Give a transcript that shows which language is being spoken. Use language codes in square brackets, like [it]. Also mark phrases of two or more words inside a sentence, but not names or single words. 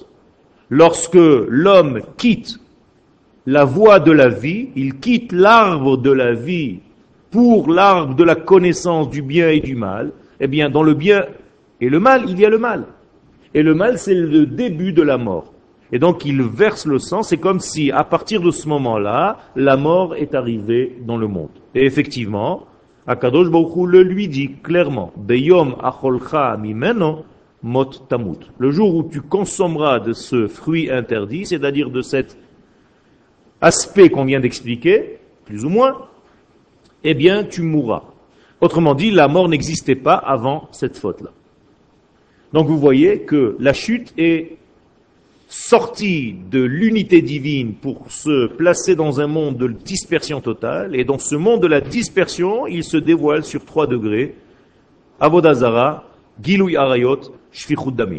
[fr] Lorsque l'homme quitte la voie de la vie, il quitte l'arbre de la vie pour l'arbre de la connaissance du bien et du mal, eh bien dans le bien et le mal, il y a le mal. Et le mal, c'est le début de la mort. Et donc il verse le sang, c'est comme si à partir de ce moment-là, la mort est arrivée dans le monde. Et effectivement, [he] הקדוש ברוך הוא [fr] le lui dit clairement, [he] ביום אכלך ממנו מות תמות. [fr] Le jour où tu consommeras de ce fruit interdit, c'est-à-dire de cet aspect qu'on vient d'expliquer, plus ou moins, eh bien tu mourras. Autrement dit, la mort n'existait pas avant cette faute-là. Donc vous voyez que la chute est sortie de l'unité divine pour se placer dans un monde de dispersion totale, et dans ce monde de la dispersion, il se dévoile sur 3 degrés, [he] עבודה זרה, גילוי עריות, שפיכות דמים.